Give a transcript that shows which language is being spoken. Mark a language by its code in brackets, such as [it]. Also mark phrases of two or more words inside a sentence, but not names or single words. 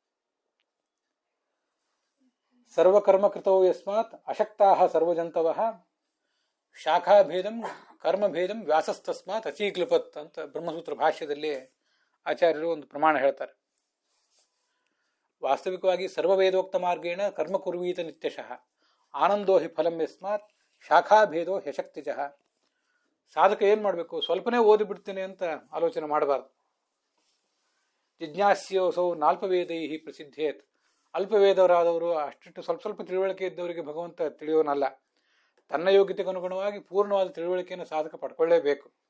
[sa] ಸರ್ವಕರ್ಮಕೃತೋ ಯಸ್ಮಾತ್ ಅಶಕ್ತಾಹ ಸರ್ವಜಂತವಃ ಶಾಖಾಭೇದಂ ಕರ್ಮಭೇದಂ ವ್ಯಾಸಸ್ತಸ್ಮಾತ್ ಅಚೀಕ್ಲಿಪತ್ [kn] ಅಂತ ಬ್ರಹ್ಮಸೂತ್ರ ಭಾಷ್ಯದಲ್ಲಿ ಆಚಾರ್ಯರು ಒಂದು ಪ್ರಮಾಣ ಹೇಳ್ತಾರೆ. [sa] ವಾಸ್ತವಿಕವಾಗಿ ಸರ್ವವೇದೋಕ್ತ ಮಾರ್ಗೇಣ ಕರ್ಮ ಕುರ್ವೀತ ನಿತ್ಯಶಃ ಆನಂದೋ ಹಿ ಫಲಂ ಯಸ್ಮಾತ್ ಶಾಖಾಭೇದೋ ಹ್ಯಶಕ್ತಿಜಃ. [kn] ಸಾಧಕ ಏನು ಮಾಡಬೇಕು? ಸ್ವಲ್ಪನೇ ಓದಿಬಿಡ್ತೀನಿ ಅಂತ ಆಲೋಚನೆ ಮಾಡಬಾರ್ದು. [sa] ಜಿಜ್ಞಾಸ್ಯೋಸೌ ನಾಲ್ಪವೇದೈ ಪ್ರಸಿದ್ಧೇತ್. [kn] ಅಲ್ಪವೇದವರಾದವರು ಅಷ್ಟಿಟ್ಟು ಸ್ವಲ್ಪ ತಿಳುವಳಿಕೆ ಇದ್ದವರಿಗೆ ಭಗವಂತ ತಿಳಿಯೋನಲ್ಲ. ತನ್ನ ಯೋಗ್ಯತೆಗೆ ಅನುಗುಣವಾಗಿ ಪೂರ್ಣವಾದ ತಿಳುವಳಿಕೆಯನ್ನು ಸಾಧಕ ಪಡ್ಕೊಳ್ಳೇಬೇಕು.